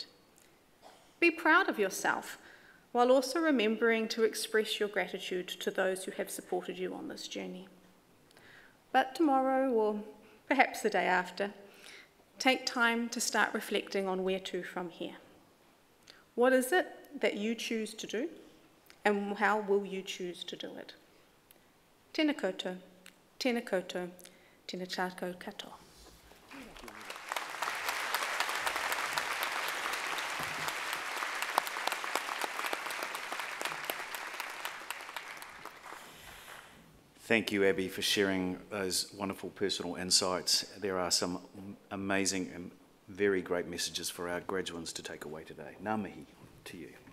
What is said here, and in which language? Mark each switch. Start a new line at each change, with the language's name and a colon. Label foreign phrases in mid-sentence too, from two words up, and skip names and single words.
English: Be proud of yourself, while also remembering to express your gratitude to those who have supported you on this journey. But tomorrow, or perhaps the day after, take time to start reflecting on where to from here. What is it that you choose to do, and how will you choose to do it?
Māori: Tēnā koutou, tēnā koutou, tēnā tātou katoa.
English: Thank you, Abby, for sharing those wonderful personal insights. There are some amazing and very great messages for our graduates to take away today.
Māori: Ngā mihi
English: to you.